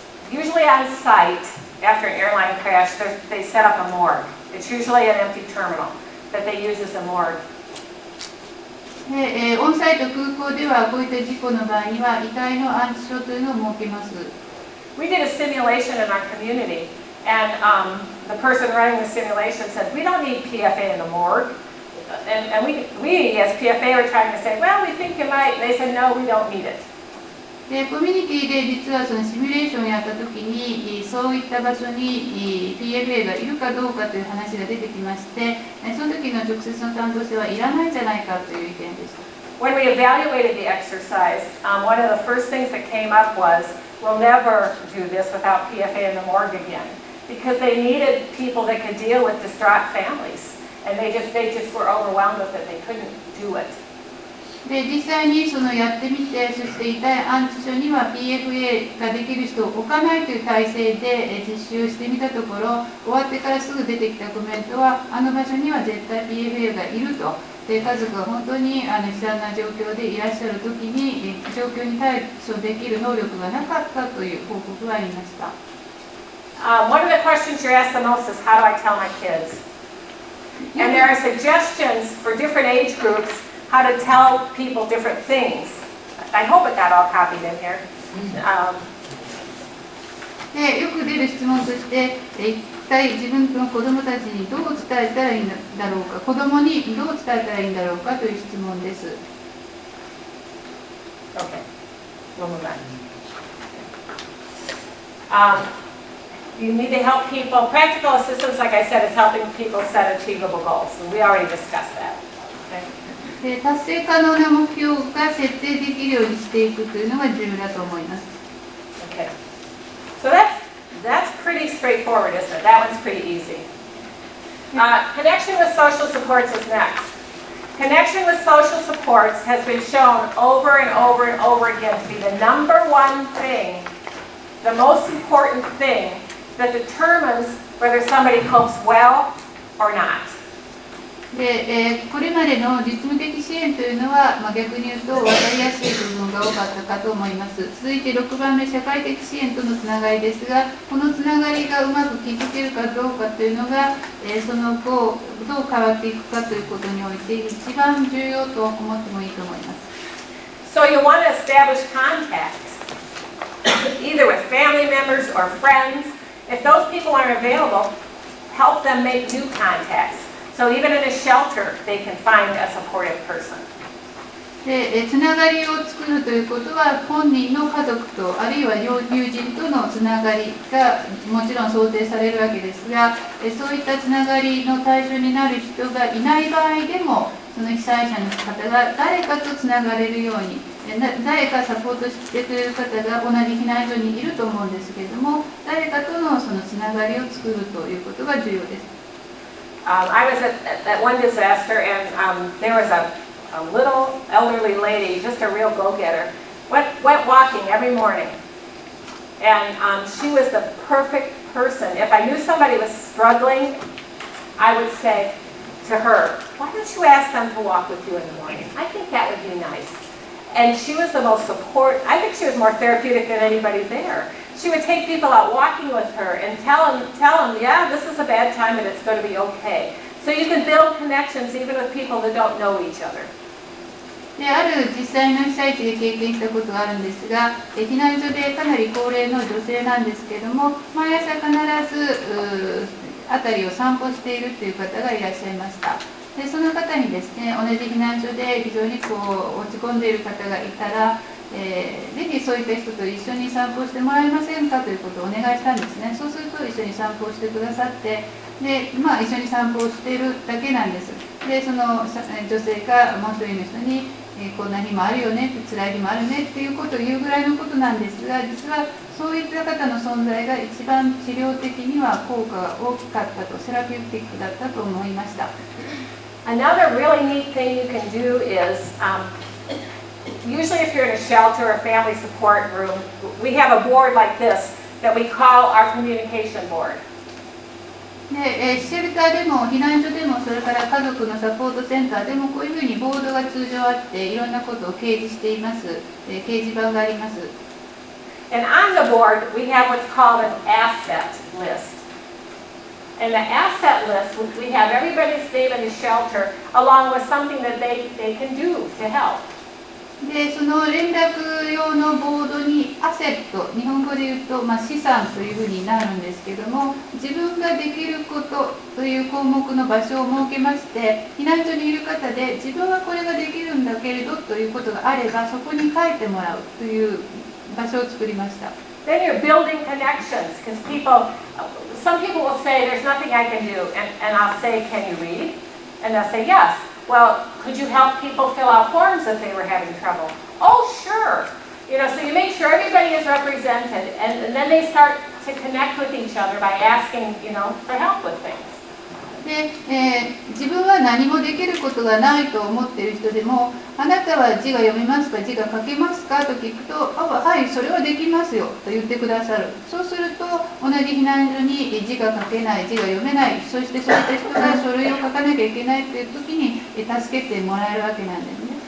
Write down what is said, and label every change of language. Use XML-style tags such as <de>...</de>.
<en>Usually on site, after an airline crash, they set up a morgue. It's usually an empty terminal that they use as a morgue.</en> <ja>で、オンサイト空港ではこういった事故の場合には遺体の安置所というのを設けます。</ja> <en>We did a simulation in our community, and the person running the simulation said, we don't need PFA in the morgue. And we as PFA were trying to say, well, we think you might. And they said, no, we don't need it.</en> <ja>で、コミュニティで実はそのシミュレーションをやったときにそういった場所に PFA がいるかどうかという話が出てきまして、その時の直接の担当者はいらないんじゃないかという意見でした。</ja> <en>When we evaluated the exercise, one of the first things that came up was, we'll never do this without PFA in the morgue again, because they needed people that could deal with distraught families, and they just were overwhelmed with it. They couldn't do it.</en> <ja>で、実際にそのやってみて、そして遺体安置所には PFA ができる人を置かないという体制で実習してみたところ、終わってからすぐ出てきたコメントは、あの場所には絶対 PFA がいると。で、家族が本当に悲惨な状況でいらっしゃるときに、状況に対処できる能力がなかったという報告がありました。</ja> <en>One of the questions you're asked the most is, how do I tell my kids? And there are suggestions for different age groups how to tell people different things. I hope it got all copied in here.</en> <ja>で、よく出る質問として、一体自分の子どもたちにどう伝えたらいいんだろうか、子どもにどう伝えたらいいんだろうかという質問です。</ja> <en>Okay, we'll move on. You need to help people. Practical assistance, like I said, is helping people set achievable goals. We already discussed that. Okay?</en> <ja>で、達成可能な目標が設定できるようにしていくというのが重要だと思います。</ja> <en>Okay. So that's pretty straightforward, isn't it? That one's pretty easy. Connection with social supports is next. Connection with social supports has been shown over and over and over again to be the number one thing, the most important thing that determines whether somebody copes well or not.</en> <ja>で、これまでの実務的支援というのは、逆に言うと分かりやすい部分が多かったかと思います。続いて6番目、社会的支援とのつながりですが、このつながりがうまく築けるかどうかというのが、その後どう変わっていくかということにおいて一番重要と思ってもいいと思います。</ja> <en>So you want to establish contacts, either with family members or friends. If those people aren't available, help them make new contacts. So even in a shelter, they can find a supportive person.</en> <ja>で、つながりを作るということは本人の家族とあるいは友人とのつながりがもちろん想定されるわけですが、そういったつながりの対象になる人がいない場合でもその被災者の方が誰かとつながれるように誰かサポートしてくれる方が同じ避難所にいると思うんですけれども、誰かとのそのつながりを作るということが重要です。</ja> <en>I was at one disaster, and there was a little elderly lady, just a real go-getter, went walking every morning. And she was the perfect person. If I knew somebody was struggling, I would say to her, why don't you ask them to walk with you in the morning? I think that would be nice. And she was the most I think she was more therapeutic than anybody there. She would take people out walking with her and tell them, yeah, this is a bad time and it's going to be okay. So you can build connections even with people that don't know each other.</en> <ja>である実際の被災地で経験したことがあるんですが、避難所でかなり高齢の女性なんですけれども、毎朝必ず辺りを散歩しているという方がいらっしゃいました。でその方にですね、同じ避難所で非常に落ち込んでいる方がいたら、ぜひそういった人と一緒に散歩してもらえませんかということをお願いしたんですね。そうすると一緒に散歩をしてくださって、で一緒に散歩をしているだけなんです。でその女性がもう一人の人に、こんな日もあるよねって、辛い日もあるねっていうことを言うぐらいのことなんですが、実はそういった方の存在が一番治療的には効果が大きかったと、セラピューティックだったと思いました。</ja> <en>Another really neat thing you can do is, usually if you're in a shelter or family support room, we have a board like this that we call our communication board.</en> <ja>でシェルターでも避難所でも、それから家族のサポートセンターでも、こういうふうにボードが通常あって、いろんなことを掲示しています。掲示板があります。</ja> <en>And on the board, we have what's called an asset list. In the asset list, we have everybody's name in the shelter, along with something that they can do to help.</en> <ja>でその連絡用のボードにアセット、日本語で言うと、資産というふうになるんですけども、自分ができることという項目の場所を設けまして、避難所にいる方で自分はこれができるんだけれどということがあれば、そこに書いてもらうという場所を作りました。</ja> <en>Then you're building connections, because some people will say, there's nothing I can do, and I'll say, can you read? And they'll say, yes. Well, could you help people fill out forms if they were having trouble? Oh, sure. So you make sure everybody is represented, and then they start to connect with each other by asking, for help with things.</en> <ja>で自分は何もできることがないと思っている人でも、あなたは字が読めますか、字が書けますかと聞くと、はい、それはできますよと言ってくださる。そうすると、同じ避難所に字が書けない、字が読めない、そしてそういった人が書類を書かなきゃいけないという時に助けてもらえるわけなんですね。</ja>